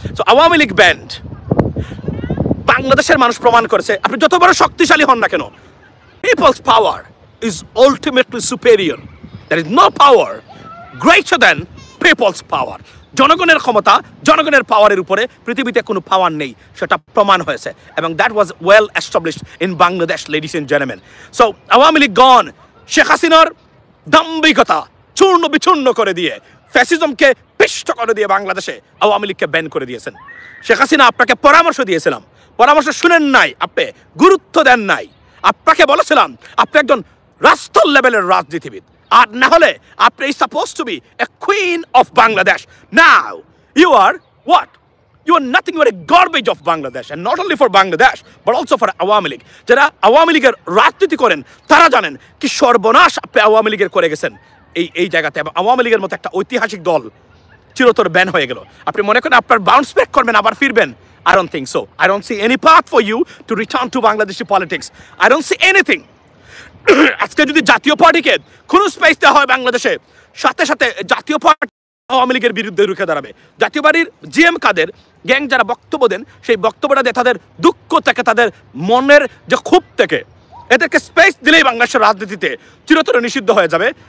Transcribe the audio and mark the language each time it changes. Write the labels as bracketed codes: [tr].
[bn] So Awami League band, বাংলাদেশের মানুষ প্রমাণ করেছে আপনি যত বড় শক্তিশালী হন না কেন, [en] people's power is ultimately superior. There is no power greater than people's power. [bn] জনগণের ক্ষমতা, জনগণের পাওয়ারের উপরে পৃথিবীতে কোনো পাওয়ার নেই, সেটা প্রমাণ হয়েছে এবং [en] That was well established in Bangladesh, ladies and gentleman. [bn] So Awami League গণ শেখ হাসিনার দাম্ভিকতা চূর্ণ বিচূর্ণ করে দিয়ে ফ্যাসিজমকে পিষ্ট করে দিয়ে বাংলাদেশে আওয়ামী লীগকে ব্যান করে দিয়েছেন। শেখ হাসিনা আপনাকে পরামর্শ দিয়েছিলাম, পরামর্শ শুনেন নাই, আপনি গুরুত্ব দেন নাই। আপনাকে বলেছিলাম আপনি একজন রাষ্ট্র লেভেলের রাজনীতিবিদ, আর না হলে আপনি [en] Suppose to be a queen of Bangladesh. Now you are what? You are nothing but a garbage of Bangladesh, and not only for Bangladesh but also for [bn] Awami League. যারা আওয়ামী লীগের রাজনীতি করেন তারা জানেন কি সর্বনাশ আপনি আওয়ামী লীগের করে গেছেন এই জায়গাতে। এবং আওয়ামী লীগের মতো একটা ঐতিহাসিক দল চিরতর ব্যান হয়ে গেল। আপনি মনে করেন আপনার বাউন্স ব্যাক করবেন, আবার ফিরবেন? [en] I don't think so. I don't see any path for you to return to Bangladeshi politics. I don't see anything. [bn] আজকে যদি জাতীয় পার্টিকে কোনো স্পেস দেওয়া হয় বাংলাদেশে, সাথে সাথে জাতীয় পার্টি আওয়ামী লীগের বিরুদ্ধে রুখে দাঁড়াবে। জাতীয় পার্টির জিএম কাদের গ্যাং যারা বক্তব্য দেন, সেই বক্তব্যটা দিয়ে তাদের দুঃখ থেকে, তাদের মনের যে ক্ষোভ থেকে, এদেরকে স্পেস দিলেই বাংলাদেশের রাজনীতিতে চিরতরে নিষিদ্ধ হয়ে যাবে।